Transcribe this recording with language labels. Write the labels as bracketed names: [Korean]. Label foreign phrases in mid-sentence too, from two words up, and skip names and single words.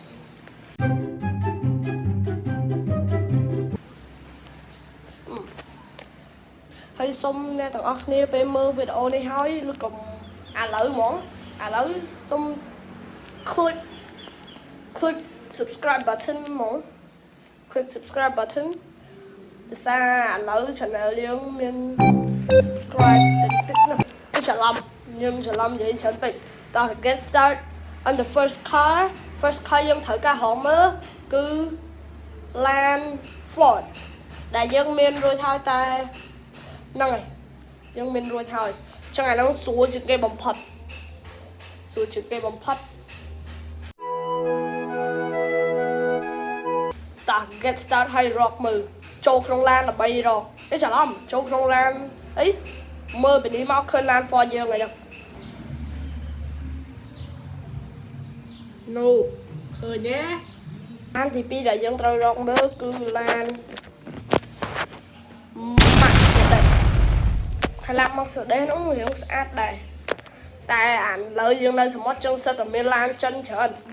[Khmer] ហើយសូមអ្នកទាំងអស់គ្នាពេលមើលវីដេអូនេះហើយឬក៏ឥឡូវសូម [English] click subscribe [Khmer] button ហ្មង [English] click subscribe button [Khmer] ភាសាឥឡូវ channel យើងមាន subscribe តិចណាខ្ញុំច្រឡំនិយាយច្រើនពេកតោះ [English] get start on the first car [Khmer] យើងត្រូវការរកមើលគឺ Land Ford ដែលយើងមានរួចហើយតែហ្នឹងហើយយើងមានរួចហើយចឹងឥឡូវស្រួលជាងគេបំផុត តា [English] get start [Khmer] ហើយរកមើលចូលក្នុងឡានដើម្បីរកទេច្រឡំចូលក្នុងឡានអីមើលពីនេះមកឃើញឡាន Ford យើងហើយ នោះឃើញទេឡានទី2ដែលយើងត្រូវរកមើលគឺឡាន Mercedes ហើយឡាន Mercedes នោះរៀងស្អាតដែរតែអាលើយើងនៅសមុទ្រចឹងសិតតែមានឡានចិនច្រើន